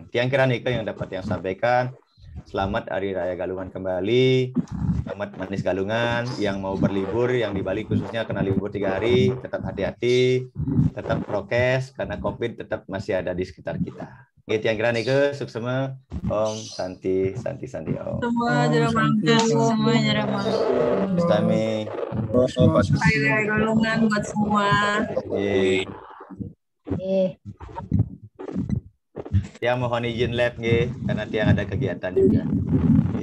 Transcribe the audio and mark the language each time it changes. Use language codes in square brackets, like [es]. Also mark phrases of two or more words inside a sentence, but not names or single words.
[id] Tiang kira Nika yang dapat yang sampaikan. Selamat Hari Raya Galungan kembali. Selamat Manis Galungan. Yang mau berlibur, yang di Bali khususnya kena libur 3 hari, tetap hati-hati, tetap prokes, karena COVID tetap masih ada di sekitar kita. Gitu yang kira Nika, suksema. [sa] Om Santi, Santi, Santi Om. [id] Semua Jero Mangku, semua Jero Mangku. Kami. Hari Raya Galungan buat semua. Tiang mohon izin lab nggih, karena tiang ada kegiatan juga.